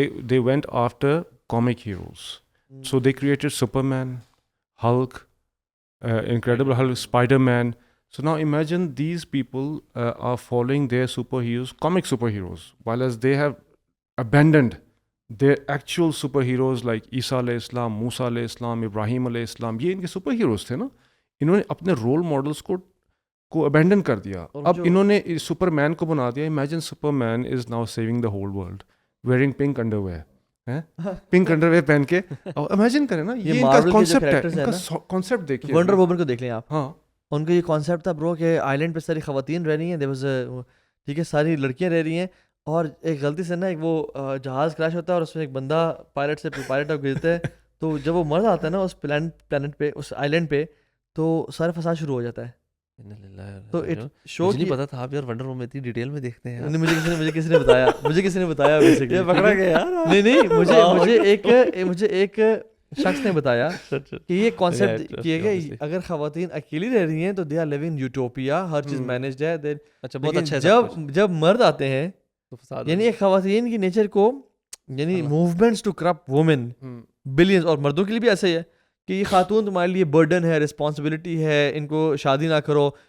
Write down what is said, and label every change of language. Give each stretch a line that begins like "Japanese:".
English: They went after comic heroes. So they created Superman, Hulk, Incredible Hulk, Spider-Man. So now imagine these people are following their superheroes, comic superheroes, while as they have abandoned their actual superheroes like Isa alayhi salam, Musa alayhi salam, Ibrahim alayhi salam.
Urdu: یہ ان کے super heroes تھے نا. انہوں نے اپنے role models کو abandon کر دیا. اب انہوں نے سپر مین کو بنا دیا.
English: imagine Superman is now saving the whole world wearing pink underwear, pink underwear
Urdu: پہن کے. امیجن کریں نا, یہ ان کا کانسیپٹ ہے, ان کا کانسیپٹ دیکھیے. ونڈر وومن کو دیکھ لیں آپ. ہاں, ان کا یہ کانسیپٹ تھا برو کہ آئلینڈ پہ ساری خواتین رہ رہی ہیں, ٹھیک ہے, ساری لڑکیاں رہ رہی ہیں, اور ایک غلطی سے نا ایک وہ جہاز کریش ہوتا ہے اور اس میں ایک بندہ پائلٹ گرتا ہے. تو جب وہ مر جاتا ہے نا اس پلانٹ پہ, اس آئلینڈ پہ, تو سارا فساد شروع ہو جاتا ہے. تو شو نہیں پتا تھا آپ یار ونڈر وومن اتنی ڈیٹیل میں دیکھتے ہیں. مجھے کسی نے بتایا بیسیکلی پکڑا گیا. نہیں, مجھے ایک شخص نے بتایا کہ یہ کانسیپٹ کیے گئے, اگر خواتین اکیلی رہ رہی ہیں تو
English: they are living utopia,
Urdu: ہر چیز مینجڈ ہے. جب مرد آتے ہیں, یعنی ایک خواتین کی نیچر کو, یعنی
English: movements to corrupt women brains,
Urdu: اور مردوں کے لیے بھی ایسا ہی ہے کہ یہ خاتون تمہارے لیے برڈن ہے, رسپانسبلٹی ہے, ان کو شادی نہ کرو.